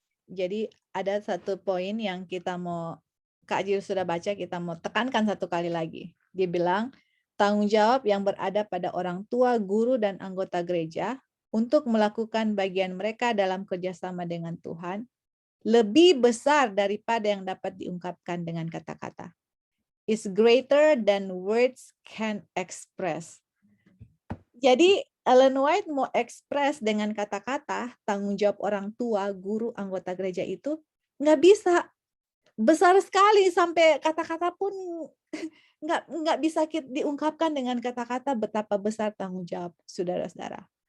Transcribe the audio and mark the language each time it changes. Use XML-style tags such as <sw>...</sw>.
<id>Jadi ada satu poin yang kita mau, Kak Jill sudah baca, kita mau tekankan satu kali lagi. Dia bilang, tanggung jawab yang berada pada orang tua, guru, dan anggota gereja untuk melakukan bagian mereka dalam kerjasama dengan Tuhan lebih besar daripada yang dapat diungkapkan dengan kata-kata.</id> <en>Is greater than words can express.</en> <id>Jadi Ellen White mau ekspres dengan kata-kata tanggung jawab orang tua, guru, anggota gereja itu nggak bisa besar sekali sampai kata-kata pun nggak bisa diungkapkan dengan kata-kata betapa besar tanggung jawab saudara-saudara.</id>